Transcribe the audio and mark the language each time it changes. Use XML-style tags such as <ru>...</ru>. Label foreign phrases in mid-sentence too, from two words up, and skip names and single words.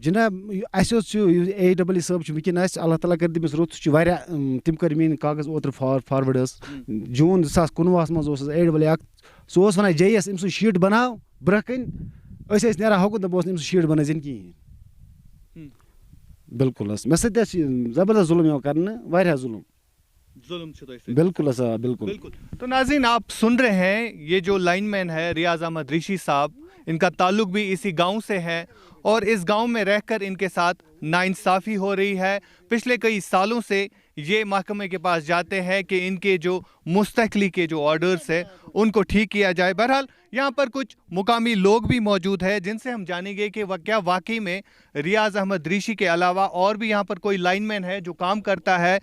<ks>جِناب اَسہِ حظ چھُ AEE صٲب چھُ وٕنکیٚن اَسہِ اللہ تعالیٰ کٔرۍ تٔمِس رُت سُہ چھُ واریاہ تِم کٔرۍ میٲنۍ کاغذ اوترٕ فاروٲڈ حظ جوٗن 2019 منٛز اوس AEE اکھ سُہ اوس وَنان JE یَس أمۍ سُنٛد شیٖٹ بَناو برونٛہہ کَنۍ أسۍ ٲسۍ نیران ہۄکُن تہٕ بہٕ اوسُس نہٕ أمۍ سُنٛد شیٖٹ بَنٲوِتھ کِہیٖنۍ بِلکُل حظ مےٚ سۭتۍ حظ چھِ زبردست ظُلم یِوان کرنہٕ واریاہ ظُلم بالکل حظ بالکل</ks> <ur>تو ناظرین آپ سن رہے ہیں یہ جو لائن مین ہے ریاض احمد ریشی صاحب ان کا تعلق بھی اسی گاؤں سے ہے اور اس گاؤں میں رہ کر ان کے ساتھ ناانصافی ہو رہی ہے پچھلے کئی سالوں سے یہ محکمے کے پاس جاتے ہیں کہ ان کے جو مستقلی کے جو آرڈرز ہیں ان کو ٹھیک کیا جائے بہرحال یہاں پر کچھ مقامی لوگ بھی موجود ہیں جن سے ہم جانیں گے کہ کیا واقعی میں ریاض احمد ریشی کے علاوہ اور بھی یہاں پر کوئی لائن مین ہے جو کام کرتا ہے.</ur>